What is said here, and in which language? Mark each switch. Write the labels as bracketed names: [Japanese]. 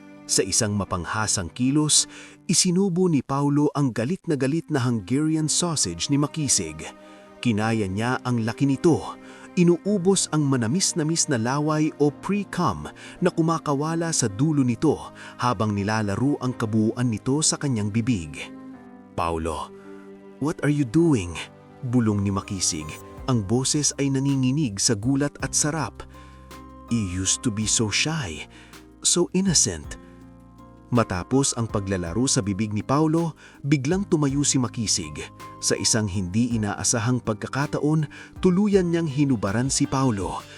[Filipino] Sa isang mapanghasang kilos, isinubo ni Paulo ang galit na Hungarian sausage ni Makisig. Kinaya niya ang laki nito. Inuubos ang manamis-namis na laway o pre-cum na kumakawala sa dulo nito habang nilalaro ang kabuuan nito sa kanyang bibig. [English] "Paulo, what are you doing?" [Filipino] bulong ni Makisig. Ang boses ay nanginginig sa gulat at sarap. [English] "You used to be so shy, so innocent." [Filipino] Matapos ang paglalaro sa bibig ni Paulo, biglang tumayo si Makisig. Sa isang hindi inaasahang pagkakataon, tuluyan niyang hinubaran si Paulo.